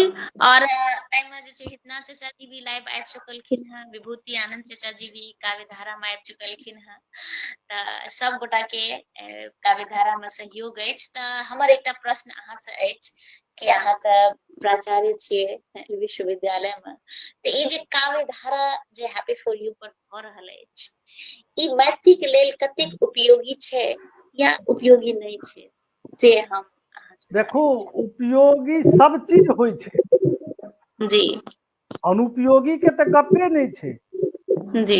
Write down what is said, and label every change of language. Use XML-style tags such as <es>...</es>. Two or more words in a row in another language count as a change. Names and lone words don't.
<mai>और एहिमे जे छै हितना चाचा जी भी लाइव आबि चुकलखिन हैं, विभूति आनंद चाचा जी भी काव्य धारा में आबि चुकलखिन हैं। तऽ सब गोटा के काव्य धारा में सहयोग अछि। तऽ हमर एकटा प्रश्न अहाँ से अछि कि अहाँ तऽ प्राचार्य छियै विश्वविद्यालय में, तऽ ई जे काव्य धारा जे हैप्पी फॉर यू पर भऽ रहल अछि, ई मैथिली के लेल कतेक उपयोगी छै या उपयोगी नहीं छै, से हम अहाँ से देखू जानय चाहब। उपयोगी सब चीज होइ छै, जी अनुपयोगी के तऽ गपे नहीं छै। जी</mai>